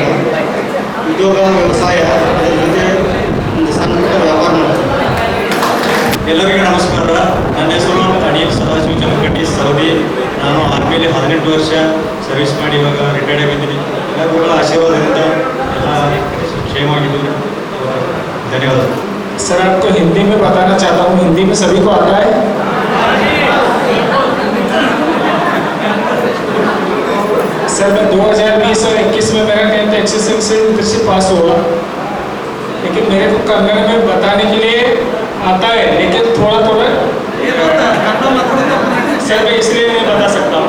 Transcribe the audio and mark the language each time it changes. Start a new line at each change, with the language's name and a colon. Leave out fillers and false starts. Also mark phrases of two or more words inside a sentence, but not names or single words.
Kannada: ಉದ್ಯೋಗ, ವ್ಯವಸಾಯ, ಅದರ ಜೊತೆ ಒಂದು ಸಣ್ಣ ಪುಟ್ಟ ವ್ಯಾಪಾರ ಮಾಡ್ತೀನಿ. ಎಲ್ಲರಿಗೂ ನಮಸ್ಕಾರ. ನನ್ನ ಹೆಸರು ಅನಿಲ್ ಸದಾಶಿವ ಜಮಖಂಡಿ ಸೌದಿ. ನಾನು ಆರ್ಮಿಲಿ 18 ವರ್ಷ ಸರ್ವಿಸ್ ಮಾಡಿ ಇವಾಗ ರಿಟೈರ್ಡ್ ಆಗಿದ್ದೀನಿ. ಎಲ್ಲರಿಗೂ ಆಶೀರ್ವಾದದಿಂದ ಎಲ್ಲ ಕ್ಷೇಮವಾಗಿದ್ದು. ಧನ್ಯವಾದ.
Hindi: सर आपको हिंदी में बताना चाहता हूँ, हिंदी में सभी को आता है? सर मैं 2020 और 21 में मेरा 10th HSL से उधर से पास हुआ, लेकिन मेरे को कन्नड़ में बताने के लिए आता है, लेकिन थोड़ा थोड़ा सर मैं इसलिए नहीं बता सकता हूँ.